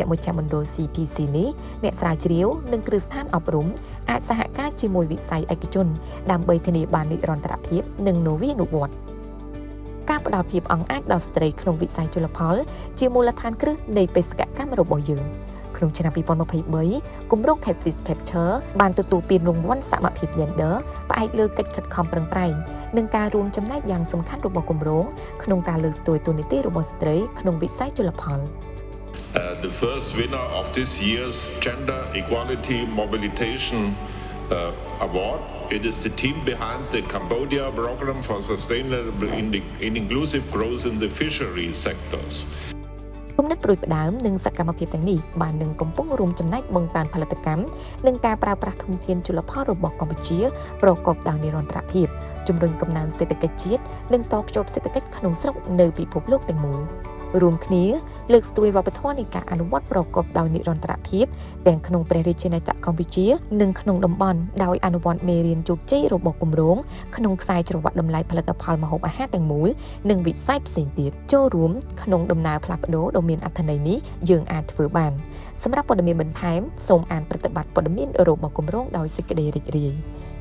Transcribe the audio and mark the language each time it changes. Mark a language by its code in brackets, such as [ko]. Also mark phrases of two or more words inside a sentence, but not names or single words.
[km] មជ្ឈមណ្ឌល CPC នេះអ្នកស្រាវជ្រាវនិងគ្រឹះស្ថានអប់រំអាចសហការជាមួយវិស័យឯកជនដើម្បីធានាបាននិរន្តរភាពនិងនវានុវត្តន៍ការផ្ដល់ភាពអង្អាចដល់ស្ត្រីក្នុងវិស័យជលផលជាមូលដ្ឋានគ្រឹះនៃបេសកកម្មរបស់យើងក្នុងឆ្នាំ2023គម្រោង Catfish Capture បានទទួលពានរង្វាន់សមភាព Gender ផ្អែកលើកិច្ចខិតខំប្រឹងប្រែងនិងការរួមចំណែកយ៉ាងសំខាន់របស់គម្រោងក្នុងការលើកស្ទួយតួនាទីរបស់ស្ត្រីក្នុងវិស័យជលផល [en] The first winner of this year's Gender Equality Mobilization Award. It is the team behind the Cambodia Program for Sustainable and Inclusive Growth in the Fisheries Sectors. [km] គំនិតប្រួយផ្ដើមនិងសកម្មភាពទាំងនេះបាននឹងកំពុងរួមចំណែកបង្កើនផលិតកម្មនិងការប្រើប្រាស់ធនធានជលផលរបស់កម្ពុជាប្រ កបដោយនិរន្តរភាពជំរុញកំណើនសេដ្ឋកិច្ចជាតិនិងតភ្ជាប់សេដ្ឋកិច្ចក្នុងស្រុកនៅពិភពលោកទាំងមូលរួមគ្នាលើកស្ទួយវប្បធម៌នៃការអនុវត្តប្រកបដោយនិរន្តរភាពទាំងក្នុងព្រះរាជាណាចក្រកម្ពុជានិងក្នុងតំបន់ដោយអនុវត្តមេរៀនជោគជ័យរបស់គម្រោងក្នុងខ្សែច្រវាក់តម្លៃផលិតផលម្ហូបអាហារទាំងមូលនិងវិស័យផ្សេងទៀតចូលរួមក្នុងដំណើរផ្លាស់ប្ដូរដ៏មានអត្ថន័យនេះយើងអាចធ្វើបានសម្រាប់ព័ត៌មានបន្ថែមសូមអានប្រតិបត្តិព័ត៌មានរបស់គម្រោងដោយសេចក្តីរីករាយ